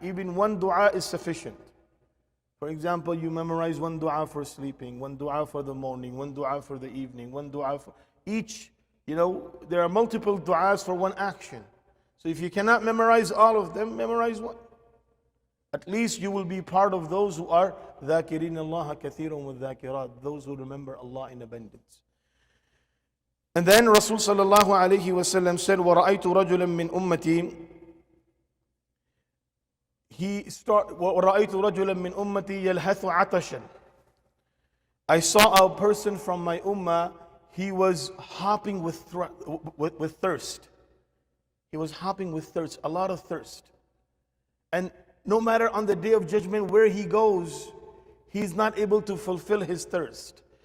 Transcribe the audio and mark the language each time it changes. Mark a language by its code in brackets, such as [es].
[en] Even one du'a is sufficient. For example, you memorize one du'a for sleeping, one du'a for the morning, one du'a for the evening, one du'a for each. There are multiple du'as for one action. So if you cannot memorize all of them, memorize one. At least you will be part of those who are [ar] ذَاكِرِينَ اللَّهَ كَثِيرًا وَالذَّاكِرَاتِ, [en] those who remember Allah in abundance. And then Rasul sallallahu alayhi wa sallam said, [ar] وَرَأَيْتُ رَجُلًا مِّنْ أُمَّتِي وَرَأَيْتُ رَجُلًا مِّنْ أُمَّتِي يَلْهَثُ عَطَشًا. [en] I saw a person from my ummah, he was hopping with thirst. He was hopping with thirst, a lot of thirst. And no matter on the day of judgment where he goes, he's not able to fulfill his thirst.